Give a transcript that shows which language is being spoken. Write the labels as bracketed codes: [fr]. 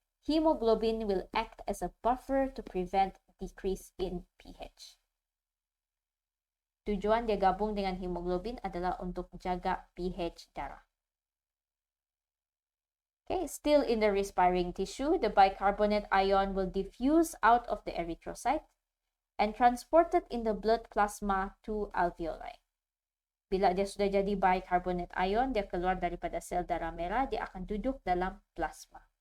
[en] Hemoglobin will act as a buffer to prevent decrease in pH. [ms] Tujuan dia gabung dengan hemoglobin adalah untuk jaga pH darah. [en] Okay, still in the respiring tissue, the bicarbonate ion will diffuse out of the erythrocyte and transported in the blood plasma to alveoli. [ms] Bila dia sudah jadi bicarbonate ion, dia keluar daripada sel darah merah, dia akan duduk dalam plasma.